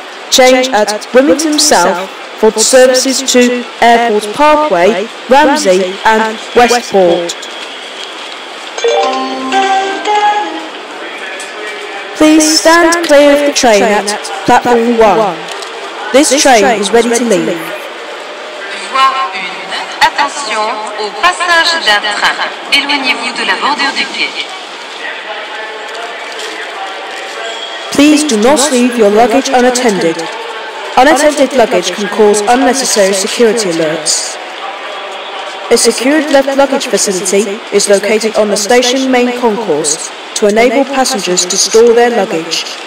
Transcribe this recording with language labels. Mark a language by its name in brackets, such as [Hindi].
[English] Change at Wilmington South for services to Airport Parkway, Ramsey and Westport. Please stand clear of the train at platform 1. This train is ready to leave. [French] Voie 1. Attention au passage d'un train. Éloignez-vous de la bordure du quai. [English] Please do not leave your luggage unattended. Unattended luggage can cause unnecessary security alerts. A secured left luggage facility is located on the station main concourse to enable passengers to store their luggage.